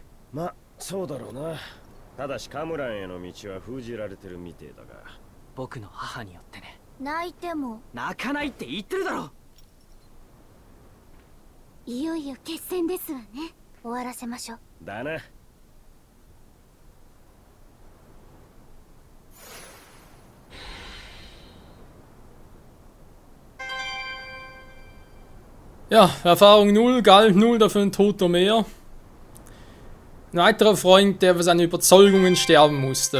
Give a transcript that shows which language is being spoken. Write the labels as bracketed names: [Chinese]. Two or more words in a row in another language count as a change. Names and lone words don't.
[Japanese] ま、そうだろうな。ただしカムランへの道は封じられてるみてえだが。僕の母によってね。泣いても泣かないって言ってるだろ。いよいよ決戦ですわね。終わらせましょう。だな。 [German] Ja, Erfahrung 0, Galt 0, dafür ein Toter mehr. Ein weiterer Freund, der für seine Überzeugungen sterben musste.